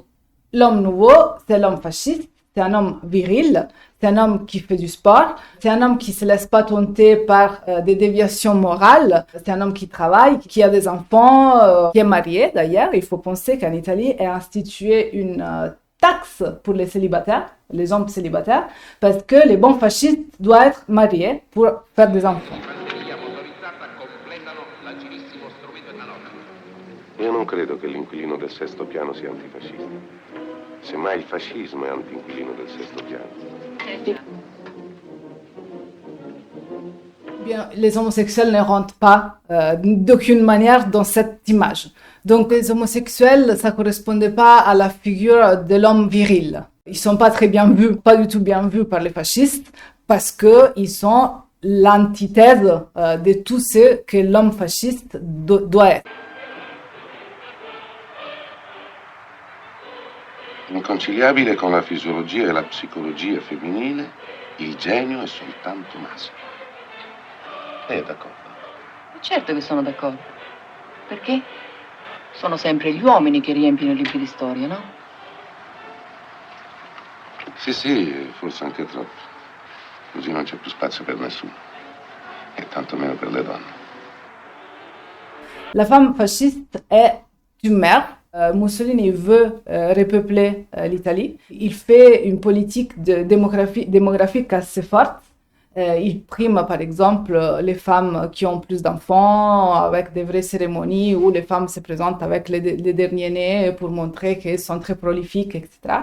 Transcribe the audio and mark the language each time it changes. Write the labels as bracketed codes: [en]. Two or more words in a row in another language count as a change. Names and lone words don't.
[fr] L'homme nouveau, c'est l'homme fasciste. C'est un homme viril, c'est un homme qui fait du sport, c'est un homme qui ne se laisse pas tenter par des déviations morales, c'est un homme qui travaille, qui a des enfants, qui est marié d'ailleurs. Il faut penser qu'en Italie est instituée une taxe pour les célibataires, les hommes célibataires, parce que les bons fascistes doivent être mariés pour faire des enfants. [it] Io non credo che l'inquilino del sesto piano sia antifascista. Semmai il fascismo è anti-inquilino del sesto piano. [fr] Bien, les homosexuels ne rentrent pas d'aucune manière dans cette image. Donc les homosexuels, ça ne correspondait pas à la figure de l'homme viril. Ils ne sont pas très bien vus, pas du tout bien vus par les fascistes, parce qu'ils sont l'antithèse de tout ce que l'homme fasciste doit être. [it] Inconciliabile con la fisiologia e la psicologia femminile, il genio è soltanto maschio. Lei è d'accordo? Certo che sono d'accordo. Perché? Sono sempre gli uomini che riempiono i libri di storia, no? Sì, forse anche troppo. Così non c'è più spazio per nessuno. E tanto meno per le donne. [fr] La femme fasciste est une mère. Mussolini veut repeupler l'Italie. Il fait une politique démographique assez forte. Il prime, par exemple, les femmes qui ont plus d'enfants avec des vraies cérémonies où les femmes se présentent avec les derniers nés pour montrer qu'elles sont très prolifiques, etc.